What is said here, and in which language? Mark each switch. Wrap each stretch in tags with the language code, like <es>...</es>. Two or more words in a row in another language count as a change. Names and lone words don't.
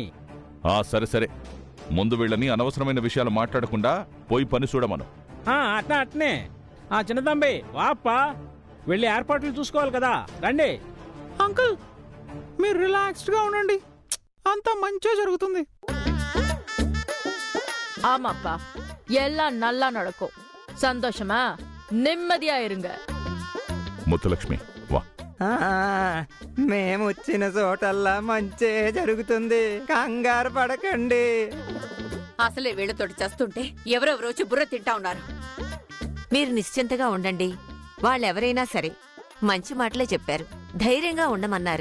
<te>సరే సరే, ముందు వీళ్ళని అనవసరమైన విషయాలు మాట్లాడకుండా పోయి పని చూడమను. అట్నే. చిన్నతంబి వాప్పా, వెళ్ళి ఏర్పాట్లు చూసుకోవాలి కదా. రండి. అంకుల్ మీరు రిలాక్స్డ్ గా ఉండండి, అంతా మంచిగా జరుగుతుంది.</te> <ta>ஆமாப்பா, எல்லாம் நல்லா நடக்கும். சந்தோஷமா நிம்மதியா இருங்க.</ta> <te>ముత్తులక్ష్మి వా. మేము వచ్చిన చోటల్లా మంచే జరుగుతుంది, కంగారు పడకండి. అసలే వీళ్ళతోటి చేస్తుంటే ఎవరెవరో వచ్చి బుర్ర తింటా ఉన్నారు. మీరు నిశ్చింతగా ఉండండి. వాళ్ళెవరైనా సరే మంచి మాటలే చెప్పారు, ధైర్యంగా ఉండమన్నారు.</te>